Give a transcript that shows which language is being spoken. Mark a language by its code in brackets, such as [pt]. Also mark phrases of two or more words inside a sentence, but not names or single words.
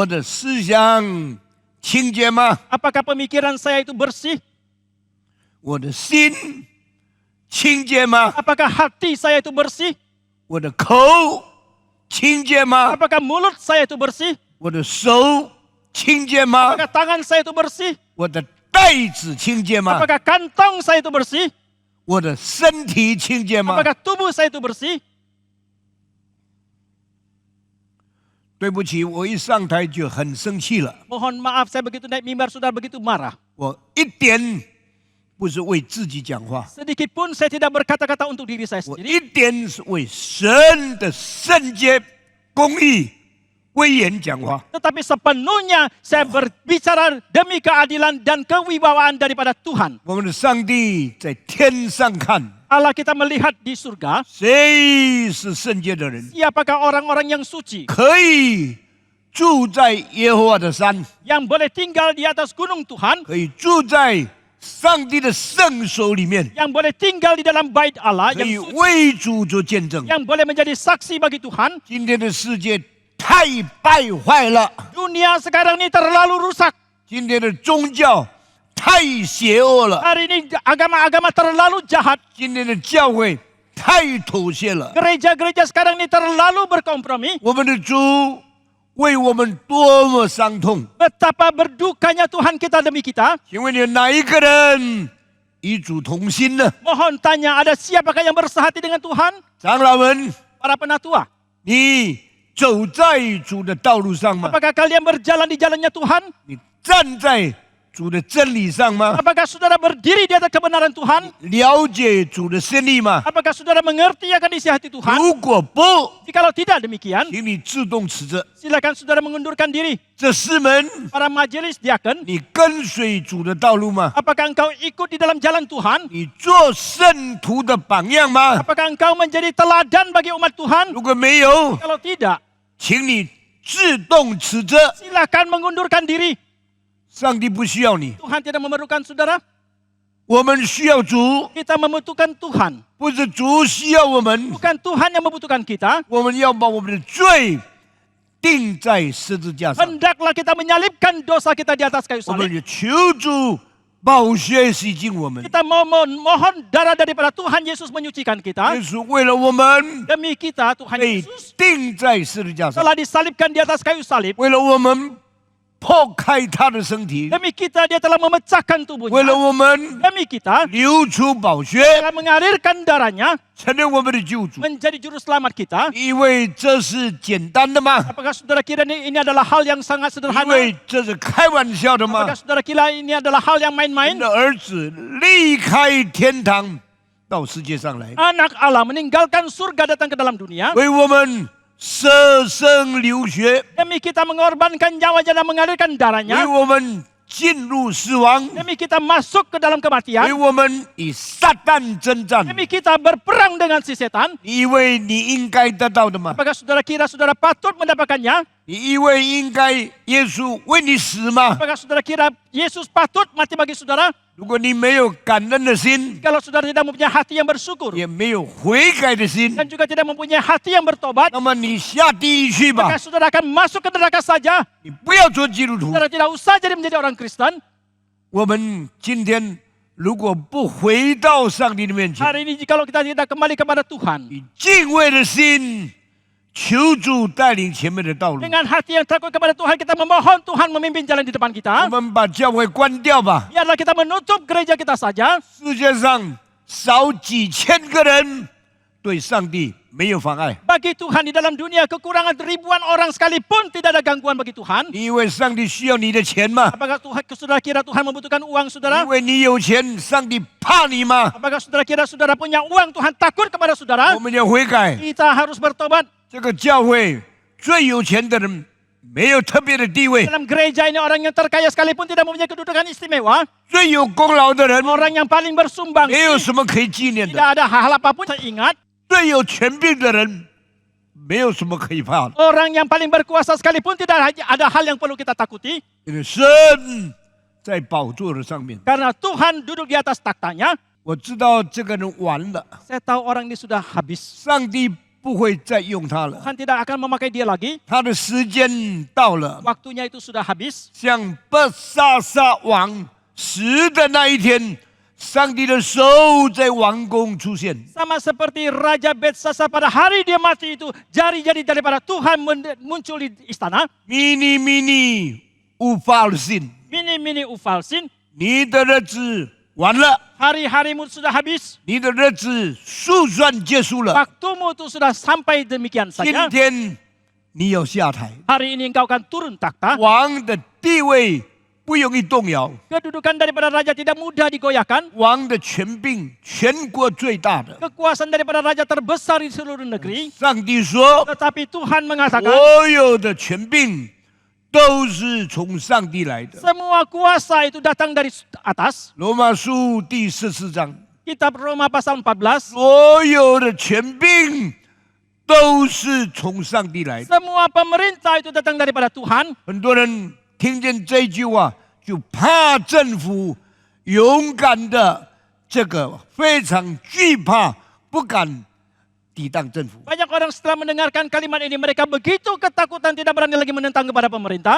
[zh] 我的思想清洁吗？ [id] Apakah pemikiran saya itu bersih? [zh] 我的心清洁吗？ [id] Apakah hati saya itu bersih? [zh] 我的口清洁吗？ [id] Apakah mulut saya itu bersih? [zh] 我的手清洁吗？ [id] Apakah tangan saya itu bersih? [zh] 我的袋子清洁吗？ [id] Apakah kantong saya itu bersih? [zh] 我的身体清洁吗？ [id] Apakah tubuh saya itu bersih? [zh] 对不起，我一上台就很生气了。 [id] Mohon maaf saya begitu naik mimbar sudah begitu marah. [zh] 我一点不是为自己讲话， [id] Sedikit pun saya tidak berkata-kata untuk diri saya [zh] 我 [id] sendiri. [zh] 一点是为神的圣洁、公义、威严讲话。 [id] Tetapi sepenuhnya saya berbicara demi keadilan dan kewibawaan daripada Tuhan. [zh] 我们的上帝在天上看， [id] Allah kita melihat di surga, [zh] 谁是圣洁的人， [id] siapakah orang-orang yang suci, [zh] 可以住在耶和华的山， [id] yang boleh tinggal di atas gunung Tuhan, [zh] 可以住在上帝的圣所里面， [id] yang boleh tinggal di dalam bait Allah, [zh] 可以 [id] yang suci, [zh] 为主做见证。 [id] yang boleh menjadi saksi bagi Tuhan. [zh] 今天的世界太败坏了， [id] Dunia sekarang ini terlalu rusak. [zh] 今天的宗教太邪恶了， [id] Hari ini agama-agama terlalu jahat. [zh] 今天的教会太妥协了。 [id] Gereja-gereja sekarang ini terlalu berkompromi. [zh] 我们的主为我们多么伤痛！ [id] Betapa berdukanya Tuhan kita demi kita. [zh] 请问你哪一个人与主同心呢？ [id] Mohon tanya, ada siapakah yang bersehati dengan Tuhan? [zh] 长老们， [id] Para penatua. [zh] 你走在主的道路上吗？ [id] Apakah kalian berjalan di jalannya Tuhan? [zh] 你站在主的真理上吗？ [id] Apakah saudara berdiri di atas kebenaran Tuhan? [zh] 了解主的真理吗？ [id] Apakah saudara mengerti akan isi hati Tuhan? [zh] 如果不， [id] Jikalau tidak demikian, [zh] 请你自动辞职。 [id] silakan saudara mengundurkan diri. [zh] 这师门， [id] Para majelis diaken, [zh] 你跟随主的道路吗？ [id] apakah engkau ikut di dalam jalan Tuhan? [zh] 你做圣徒的榜样吗？ [id] Apakah engkau menjadi teladan bagi umat Tuhan? [zh] 如果没有， [id] Kalau tidak, [zh] 请你自动辞职。 [id] silakan mengundurkan diri. [zh] 上帝不需要你， [id] Tuhan tidak memerlukan saudara. [zh] 我们需要主， [id] Kita membutuhkan Tuhan. [zh] 不是主需要我们。 [id] Bukan Tuhan yang membutuhkan kita. [zh] 我们要把我们的罪钉在十字架上， [id] Hendaklah kita menyalibkan dosa kita di atas kayu [zh] 我们 [id] salib. [zh] 就求主宝血洗净我们。 [id] Kita mohon darah daripada Tuhan Yesus menyucikan [zh] 耶 [id] kita. [zh] 稣为了我们 [id] Demi kita, Tuhan [zh] 被 [id] Yesus [zh] 钉在十字架上， [id] telah disalibkan di atas kayu salib. [zh] 为了我们破开他的身体， [id] Demi kita, dia telah memecahkan [zh] 为了 [id] tubuhnya. [zh] 我们 [id] Demi kita, [zh] 流出宝血， [id] telah mengalirkan darahnya [zh] 成为我们的救主。 [id] menjadi juru selamat kita. [zh] 因为这是简单的吗？ [id] Apakah saudara kira ini adalah hal yang sangat [zh] 因 [id] sederhana? [zh] 为这是开玩笑的吗 [id] Apakah？saudara kira ini adalah hal yang [zh] 你 [id] main-main? [zh] 的儿子离开天堂到世界上来， [id] Anak Allah meninggalkan surga datang ke dalam dunia. [zh] 为我们舍生流血， [id] Demi kita mengorbankan nyawanya dan mengalirkan [zh] 为 [id] darahnya. [zh] 我们进入死亡， [id] Demi kita masuk ke dalam [zh] 为 [id] kematian. [zh] 我们与撒旦征战。 [id] Demi kita berperang dengan si setan. [zh] 你以为你应该得到的吗？ [id] Apakah saudara kira saudara patut mendapatkannya? [zh] 你以为应该耶稣为你死吗？ [id] Apakah saudara kira Yesus patut mati bagi saudara? [zh] 如果你没有感恩的心， [id] Kalau saudara tidak mempunyai hati yang bersyukur [zh] 也没有悔改的心， [id] dan juga tidak mempunyai hati yang bertobat, [zh] 那么你下地狱去吧 [id] maka！saudara akan masuk ke neraka saja. [zh] 你不要做基督徒。 [id] Saudara tidak usah jadi menjadi orang Kristen. [zh] 我们今天如果不回到上帝的面前， [id] Hari ini jikalau kita tidak kembali kepada Tuhan [zh] 以敬畏的心求主带领前面的道路， [id] dengan hati yang takut kepada Tuhan, kita memohon Tuhan memimpin jalan di depan [zh] 我 [id] kita. [zh] 们把教会关掉吧。 [id] Biarlah kita menutup gereja kita saja. [zh] 世界上少几千个人对上帝没有妨碍。 [id] Bagi Tuhan di dalam dunia kekurangan ribuan orang sekalipun tidak ada gangguan bagi Tuhan. [zh] 你以为上帝需要你的钱吗？ [id] Apakah Tuhan, saudara kira Tuhan membutuhkan uang [zh] 因 [id] saudara? [zh] 为你有钱，上帝怕你吗？ [id] Apakah saudara kira saudara punya uang, Tuhan takut kepada saudara? [zh] 我们要悔改。 [id] Kita harus bertobat. [zh] 这个教会最有钱的人没有特别的地位， [id] Dalam gereja ini orang yang terkaya sekalipun tidak mempunyai kedudukan istimewa. [zh] 最有功劳的人 [id] Orang yang paling bersumbang [zh] 没有什么可以纪念 [id] tidak [zh] 的， [id] ada hal apapun teringat. [zh] 最有权柄的人没有什么可以怕的， [id] Orang yang paling berkuasa sekalipun tidak ada hal yang perlu kita takuti. [zh] 因为神在宝座的上面。 [id] Karena Tuhan duduk di atas taktanya. [zh] 我知道这个人完了， [id] Saya tahu orang ini sudah habis. [zh] 上帝不会再用他了， [id] Tuhan tidak akan memakai dia lagi. [zh] 他的时间到了。 [id] Waktunya itu sudah habis. [zh] 像伯沙撒王死的那一天，上帝的手在王宫出现。 [id] Sama seperti Raja Betsasa pada hari dia mati itu. Jari-jari daripada Tuhan muncul di istana. [zh] mini mini 无法信， [id] Mini-mini Ufalsin. [zh] 你的日子完了， [id] Hari-harimu sudah habis. [zh] 你的日子数算结束了。 [id] Waktumu itu sudah sampai demikian [zh] 今 [id] saja. [zh] 天你要下台， [id] Hari ini engkau akan turun takhta. [zh] 王的地位不容易动摇， [id] Kedudukan daripada raja tidak mudah digoyahkan. [zh] 王的权柄全国最大的。 [id] Kekuasaan daripada raja terbesar di seluruh negeri. [zh] 上帝说， [id] Tetapi Tuhan mengatakan [zh] 所有的权柄都是从上帝来的。 [id] semua kuasa itu datang dari atas. [zh] 罗马书第14章， [id] Kitab Roma pasal 14. [zh] 所有的权柄都是从上帝来的。 [id] Semua pemerintah itu datang daripada Tuhan. [zh] 很多人听见这句话就怕政府，勇敢的这个非常惧怕，不敢抵挡政府。 [id] Banyak orang setelah mendengarkan kalimat ini, mereka begitu ketakutan tidak berani lagi menentang kepada pemerintah.